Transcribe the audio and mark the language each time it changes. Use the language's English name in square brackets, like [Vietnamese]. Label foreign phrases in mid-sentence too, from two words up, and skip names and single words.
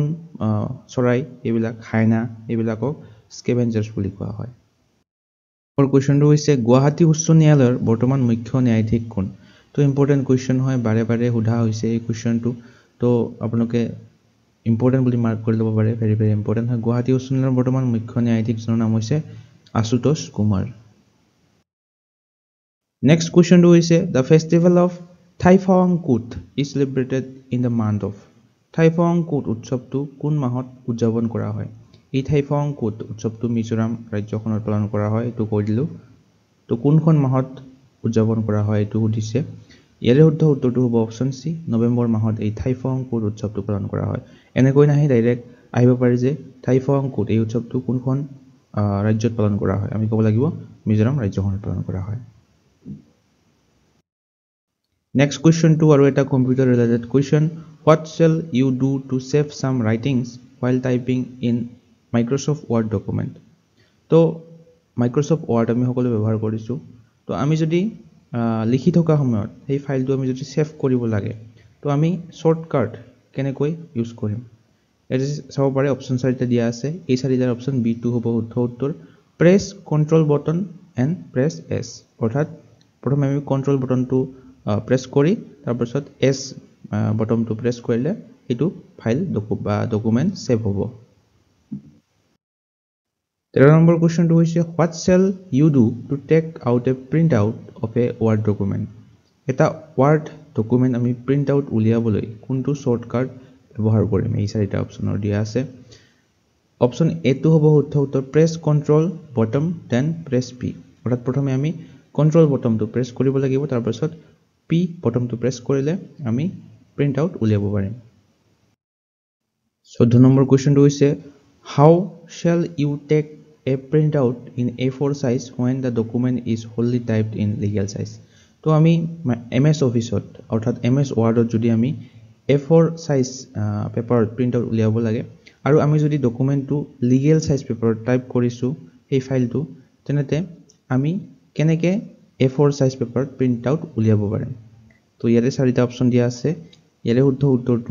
[Assamese] চৰাই এইবিলাক হাইনা এইবিলাকক স্কেভেঞ্জাৰ্ছ বুলি কোৱা হয় और কুৱেশ্যনটো হৈছে গুৱাহাটী উচ্চ ন্যায়ালয়ৰ বৰ্তমান মুখ্য ন্যায়াধীশ কোন তো ইম্পৰ্টেণ্ট কুৱেশ্যন হয় বাৰে বাৰে সোধা হৈছে এই কুৱেশ্যনটো তো আপোনালোকে ইম্পৰ্টেণ্ট বুলি মাৰ্ক কৰি ল'ব পাৰে [English] very very important [Assamese] হয় গুৱাহাটী উচ্চ ন্যায়ালয়ৰ বৰ্তমান মুখ্য ন্যায়াধীশজনৰ নাম হৈছে আশুতোষ কুমাৰ নেক্সট কুৱেশ্যনটো হৈছে [English] The festival of Thaifawangkut is celebrated in the month of Thaifawangkut [Assamese] উৎসৱটো কোন মাহত উদযাপন কৰা হয় এই থাইফাৱাংকুট উৎসৱটো মিজোৰাম ৰাজ্যখনত পালন কৰা হয় এইটো কৈ দিলোঁ তো কোনখন মাহত উদযাপন কৰা হয় এইটো সুধিছে ইয়াৰে শুদ্ধ উত্তৰটো হ'ব অপশ্যন চি নৱেম্বৰ মাহত এই থাইফাৱাংকুট উৎসৱটো পালন কৰা হয় এনেকৈ নাহি ডাইৰেক্ট আহিব পাৰে যে থাইফাৱাংকুট এই উৎসৱটো কোনখন ৰাজ্যত পালন কৰা হয় আমি ক'ব লাগিব মিজোৰাম ৰাজ্যখনত পালন কৰা হয় [English] Next question to [Assamese] আৰু এটা [English] computer related question what shall you do to save some writings while typing in Microsoft Word [Assamese] document তো Microsoft Word আমি সকলো ব্যৱহাৰ কৰিছো তো আমি যদি লিখি থকা সময়ত এই ফাইলটো আমি যদি সেভ কৰিব লাগে তো আমি শৰ্টকাট কেনেকৈ ইউজ কৰিম এটা চাব পাৰে অপচন চাৰিটা দিয়া আছে এই চাৰিটাৰ অপচন বি2 হ'ব শুদ্ধ উত্তৰ [English] press control button and press S [Assamese] অৰ্থাৎ প্ৰথমে আমি কন্ট্ৰোল বটনটো প্ৰেছ কৰি তাৰ পাছত এছ বটনটো প্ৰেছ কৰিলে এটো [English] file document [Assamese] সেভ হ'ব 13 নম্বৰ কোৱেশ্চনটো হৈছে [English] what shall you do to take out a print out of a word document [Assamese] এটা [English] word document [Assamese] আমি [English] print out [Assamese] উলিয়াবলৈ কোনটো শৰ্টকাট ব্যৱহাৰ কৰিম এই চাৰিটা অপচনৰ দিয়া আছে অপচন এ টো হ'ব শুদ্ধ উত্তৰ [English] press control button then press P [Assamese] অৰ্থাৎ প্ৰথমে আমি কন্ট্ৰোল বটনটো প্ৰেছ কৰিব লাগিব তাৰ পাছত পি বটনটো প্ৰেছ কৰিলে আমি [English] print out [Assamese] উলিয়াব পাৰিম 14 নম্বৰ কোৱেশ্চনটো হৈছে [English] how shall you take a printout in A4 size when the document is wholly typed in legal size [Assamese] তো আমি MS অফিসত অৰ্থাৎ MS ওয়ার্ডত যদি আমি A4 সাইজ পেপাৰত [English] print out [Assamese] উলিয়াব লাগে আৰু আমি যদি ডকুমেন্টটো লিগেল সাইজ পেপাৰত টাইপ কৰিছো এই ফাইলটো তেনেতে আমি কেনেকে A4 সাইজ পেপাৰত [English] print out [Assamese] উলিয়াব পাৰিম তো ইয়াৰে চাৰিটা অপচন দিয়া আছে ইয়াৰে শুদ্ধ উত্তৰটো